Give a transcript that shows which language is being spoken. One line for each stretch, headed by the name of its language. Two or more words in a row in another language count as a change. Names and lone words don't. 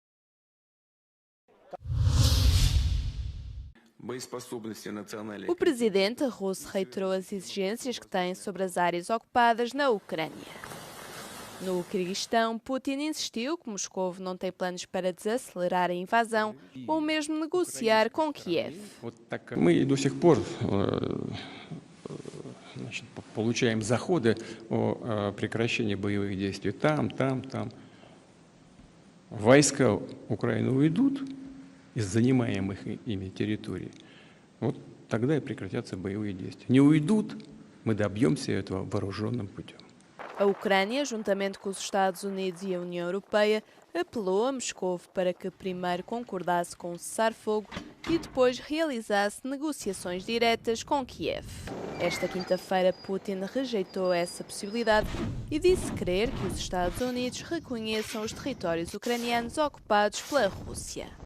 Portuguese: O presidente russo reiterou as exigências que tem sobre as áreas ocupadas na Ucrânia. No Quirguistão, Putin insistiu que Moscou não tem planos para desacelerar a invasão ou mesmo negociar com Kiev.
Russian: Мы до сих пор получаем заходы о прекращении боевых действий там. Войска Украины уйдут из занимаемых ими территорий. Вот тогда и прекратятся боевые действия. Не уйдут, мы добьемся этого вооруженным путем.
Portuguese: A Ucrânia, juntamente com os Estados Unidos e a União Europeia, apelou a Moscou para que primeiro concordasse com o cessar-fogo e depois realizasse negociações diretas com Kiev. Esta quinta-feira, Putin rejeitou essa possibilidade e disse querer que os Estados Unidos reconheçam os territórios ucranianos ocupados pela Rússia.